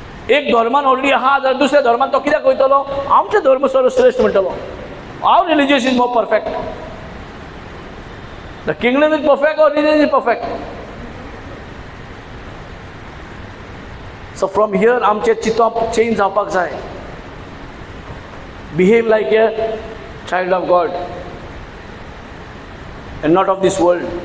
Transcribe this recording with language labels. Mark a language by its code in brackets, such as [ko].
[gom] एक धर्मान ऑलरेडी आहा जाल्यार दुसऱ्या धर्मान तो कित्याक वयतलो? आमचो धर्म सर्वश्रेष्ठ म्हणटलो. [en] Our religion is more perfect. The kingdom is perfect or religion is perfect. So from here [gom] आमचे चिंतप चेंज जावपाक जाय. [en] Behave like a child of God and not of this world.